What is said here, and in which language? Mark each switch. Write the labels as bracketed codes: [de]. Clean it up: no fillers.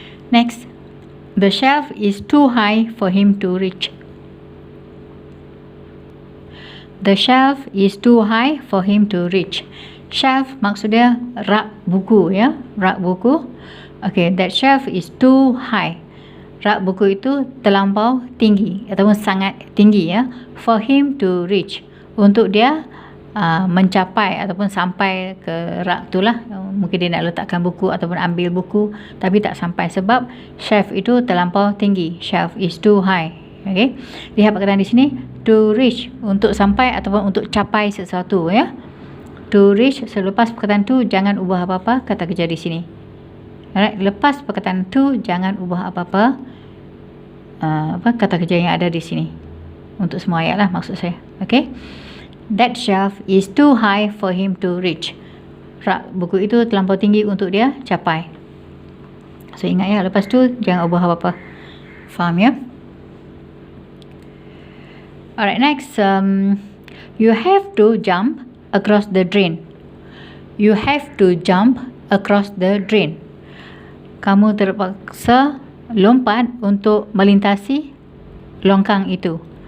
[en] Next, the shelf is too high for him to reach. The shelf is too high for him to reach. Shelf [ms] maksudnya rak buku, ya, rak buku. [en] Okay, that shelf is too high. [ms] Rak buku itu terlampau tinggi ataupun sangat tinggi, ya, [en] for him to reach, [ms] untuk dia mencapai ataupun sampai ke rak itulah. Mungkin dia nak letakkan buku ataupun ambil buku tapi tak sampai sebab shelf itu terlampau tinggi. [en] Shelf is too high. [ms] Okey, lihat perkataan di sini, to reach, untuk sampai ataupun untuk capai sesuatu, ya. [en] To reach, [ms] selepas perkataan to jangan ubah apa-apa kata kerja di sini. Alright, lepas perkataan to jangan ubah apa-apa kata kerja yang ada di sini. Untuk semua ayat lah maksud saya. [en] Okey, that shelf is too high for him to reach. [ms] Rak buku itu terlampau tinggi untuk dia capai. So ingat ya, lepas tu jangan ubah apa-apa. Faham ya? [en] Alright, next, you have to jump across the drain. You have to jump across the drain. [ms] Kamu terpaksa lompat untuk melintasi longkang itu.